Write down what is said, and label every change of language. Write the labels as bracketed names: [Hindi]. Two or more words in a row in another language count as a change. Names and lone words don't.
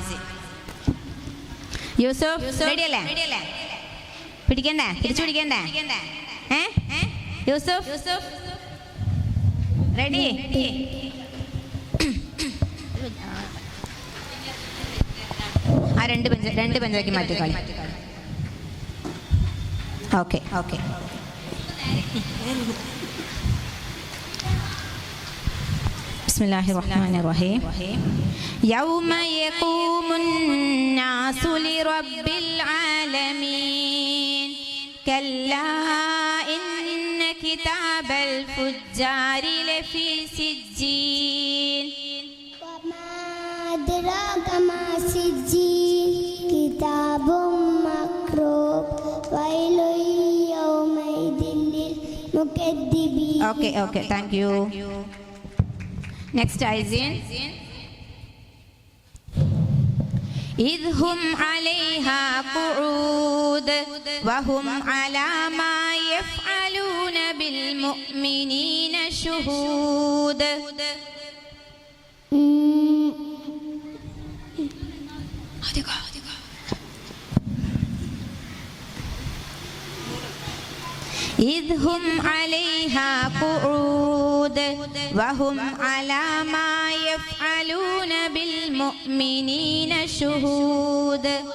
[Malayalam] യൂസുഫ് റെഡി അല്ലേ? പിടിക്കണ്ടേ? തിരിച്ചു പിടിക്കണ്ടേ? യൂസുഫ് റെഡി? ആ രണ്ട് ബെഞ്ചാക്കി മാറ്റിക്കളി. ഓക്കെ. [Arabic] بسم الله الرحمن الرحيم. يوم يقوم الناس لرب العالمين كلا إن كتاب الفجار لفي سجين. وما أدراك ما سجين كتاب مكتوب ويل يومئذ للمكذبين. [English] Okay, thank you. Next, Aisin. [Arabic] إذ هم عليها قعود وهم على ما يفعلون بالمؤمنين شهود. إذ هم عليها قعود وهم على ما يفعلون بالمؤمنين شهود.